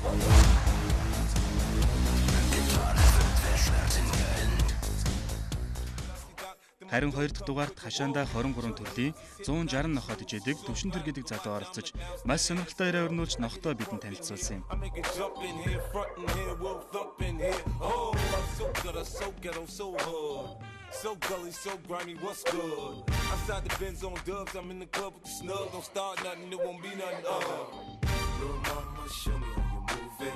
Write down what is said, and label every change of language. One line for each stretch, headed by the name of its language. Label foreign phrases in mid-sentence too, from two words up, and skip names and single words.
Mongolian: Харин 2 дахь дугаарт хашаандаа 23 төрлийн 160 нохой ижээдэг Төвшин төр гэдэг залуу оролцож маш сонирхолтой яриа өрнүүлж нохтой бидэнд танилцуулсан юм.
English: So gully, so grimy, what's good? Outside the Benz on dubs, I'm in the club with the snug. Don't start nothing, it won't be nothing. Little mama, show me how you move it.